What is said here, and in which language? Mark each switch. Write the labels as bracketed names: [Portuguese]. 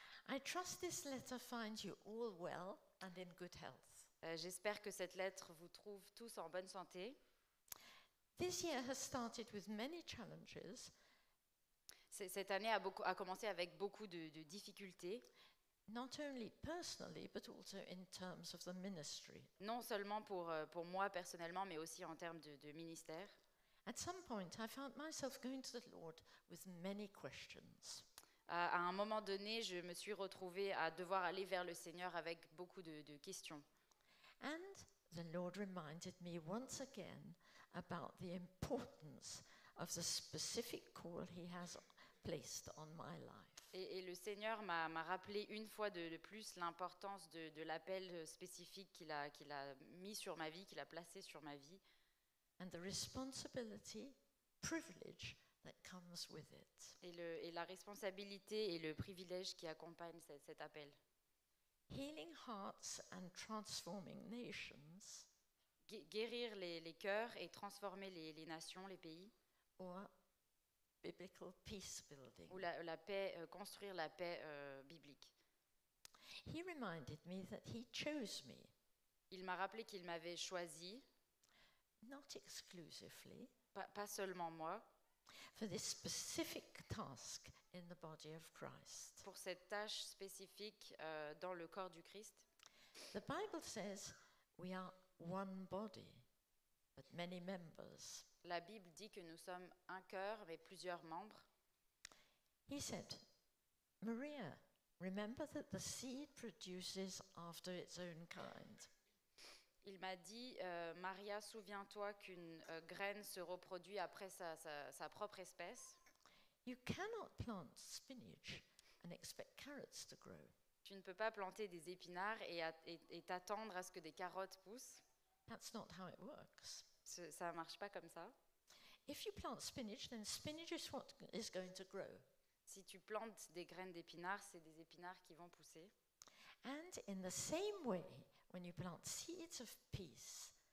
[English] I trust this letter finds you all well and in good health. [French] J'espère que cette lettre vous trouve tous en bonne santé. [English] This year has started with many challenges, [French] Cette année a commencé avec beaucoup de difficultés, [English] not only personally, but also in terms of the ministry. [French] non seulement pour moi personnellement, mais aussi en termes de ministère. [English] At some point, I found myself going to the Lord with many questions. [French] À un moment donné, je me suis retrouvée à devoir aller vers le Seigneur avec beaucoup de questions. [English] And the Lord reminded me once again about the importance of the specific call He has placed on my life. [French] Et le Seigneur m'a rappelé une fois de plus l'importance de l'appel spécifique qu'il a mis sur ma vie, qu'il a placé sur ma vie, [English] And the responsibility, privilege that comes with it. [French] et la responsabilité et le privilège qui accompagnent cet appel. [English] Healing hearts and transforming nations, [French] Guérir les cœurs et transformer les nations, les pays, [English] or biblical peace building. [French] ou la paix, construire la paix biblique. [English] He reminded me that He chose me, [French] Il m'a rappelé qu'il m'avait choisi, [English] not exclusively, [French] pas seulement moi, [English] for this specific task in the body of Christ. [French] pour cette tâche spécifique dans le corps du Christ. [English] The Bible says we are one body, but many members. [French] La Bible dit que nous sommes un cœur, mais plusieurs membres. [English] He said, Maria, remember that the seed produces after its own kind. [French] Il m'a dit, Maria, souviens-toi qu'une graine se reproduit après sa propre espèce. [English] You cannot plant spinach and expect carrots to grow. [French] Tu ne peux pas planter des épinards et t'attendre à ce que des carottes poussent. [English] That's not how it works. [French] Ça ne marche pas comme ça. [English] If you plant spinach, then spinach is what is going to grow. [French] Si tu plantes des graines d'épinards, c'est des épinards qui vont pousser. [English] And in the same way, when you plant seeds of peace,